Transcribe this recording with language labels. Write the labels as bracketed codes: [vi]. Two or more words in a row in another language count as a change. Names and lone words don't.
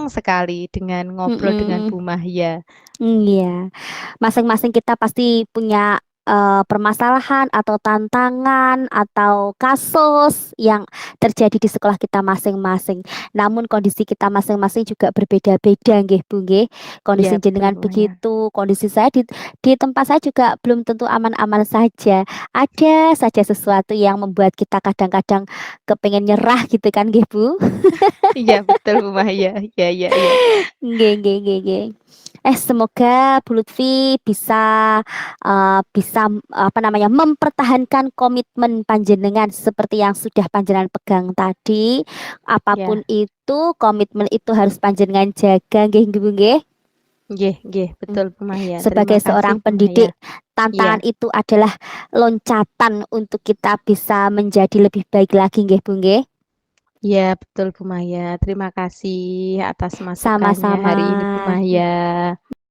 [id] plong sekali dengan ngobrol dengan Mm-mm. Bu Mahya. Iya, masing-masing kita pasti punya permasalahan atau tantangan atau kasus yang terjadi di sekolah kita masing-masing. Namun kondisi kita masing-masing juga berbeda-beda, nggih Bu, nggih. Iya Kondisi betul jenengan Bu Mahya. begitu, kondisi saya di tempat saya juga belum tentu aman-aman saja. Ada saja sesuatu yang membuat kita kadang-kadang kepengen nyerah gitu kan, nggih Bu. Iya betul Bu Mahya. Iya iya iya. [jv] Nggih, nggih, nggih, nggih. [id] Semoga Bu Lutfi bisa apa namanya mempertahankan komitmen panjenengan seperti yang sudah panjenengan pegang tadi. Apapun Iya. itu, komitmen itu harus panjenengan jaga, [jv] nggih, nggih, [id] Bu, nggih. [jv] Nggih nggih, Mm. [id] betul Bu Mahya. Terima Sebagai kasih seorang Bu Mahya. pendidik, Iya. tantangan itu adalah loncatan untuk kita bisa menjadi lebih baik lagi, nggih, Bu, nggih. Iya, betul Bu Maya. Terima kasih atas masukannya Sama-sama. hari ini Bu Maya.